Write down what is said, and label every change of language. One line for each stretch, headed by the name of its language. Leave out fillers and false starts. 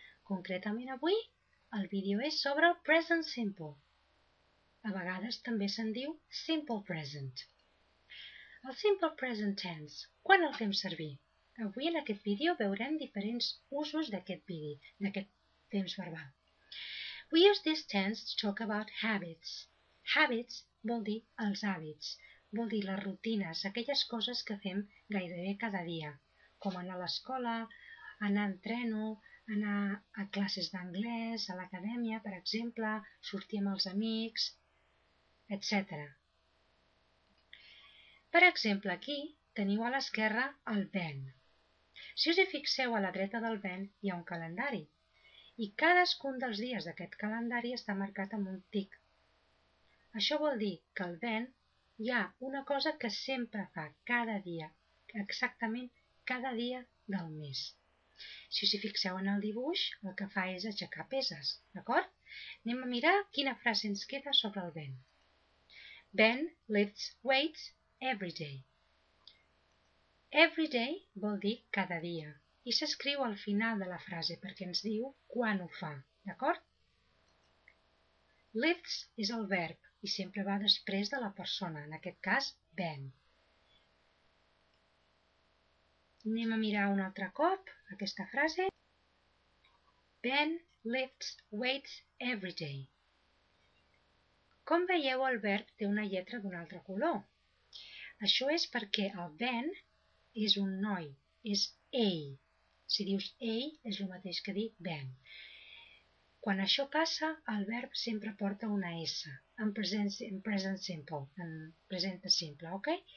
Catalan: Concretament avui, el vídeo és sobre el present simple. A vegades també se'n diu simple present. El simple present tense, quan el fem servir? Avui en aquest vídeo veurem diferents usos d'aquest temps verbal.
English: We use this tense to talk about habits.
Catalan: Habits vol dir els hàbits, vol dir les rutines, aquelles coses que fem gairebé cada dia, com anar a l'escola, anar en treno, anar a classes d'anglès, a l'acadèmia, per exemple, sortir amb els amics, etc. Per exemple, aquí teniu a l'esquerra el Ben. Si us hi fixeu, a la dreta del Ben hi ha un calendari i cadascun dels dies d'aquest calendari està marcat amb un tic. Això vol dir que al Ben hi ha una cosa que sempre fa cada dia, exactament cada dia del mes. Si us hi fixeu en el dibuix, el que fa és aixecar peses, d'acord? Anem a mirar quina frase ens queda sobre el Ben.
English: Ben lifts weights every day.
Catalan: Every day vol dir cada dia i s'escriu al final de la frase perquè ens diu quan ho fa, d'acord? Lifts és el verb i sempre va després de la persona, en aquest cas, Ben. Anem a mirar un altre cop aquesta frase.
English: Ben lifts weights every day.
Catalan: Com veieu, el verb té una lletra d'un altre color. Això és perquè el Ben és un noi, és ell. Si dius ell, és el mateix que dir Ben. Quan això passa, el verb sempre porta una S, en present simple, en present simple, ok?